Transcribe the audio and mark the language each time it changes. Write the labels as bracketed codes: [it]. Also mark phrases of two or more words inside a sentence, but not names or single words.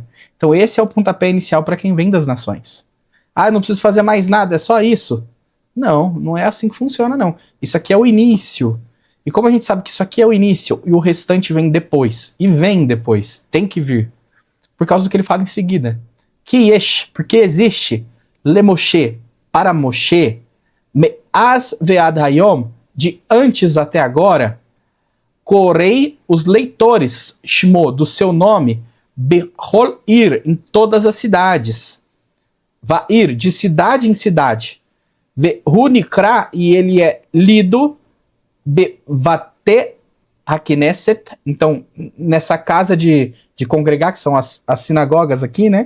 [pt] Então esse é o pontapé inicial para quem vem das nações. Ah, não preciso fazer mais nada, é só isso. Não, não é assim que funciona, não. Isso aqui é o início. E como a gente sabe que isso aqui é o início e o restante vem depois, e vem depois, tem que vir, por causa do que ele fala em seguida. Que yesh, porque existe, le Moshe, para Moshe, [he] מאז ועד היום, [pt] de antes até agora, corei os leitores, shmo, do seu nome, [he] בכל עיר, [pt] em todas as cidades. Va'ir, de cidade em cidade. Ve'hunikra, e ele é lido, [he] בבתי הכנסת, [pt] então, nessa casa de congregar, que são as sinagogas aqui, né?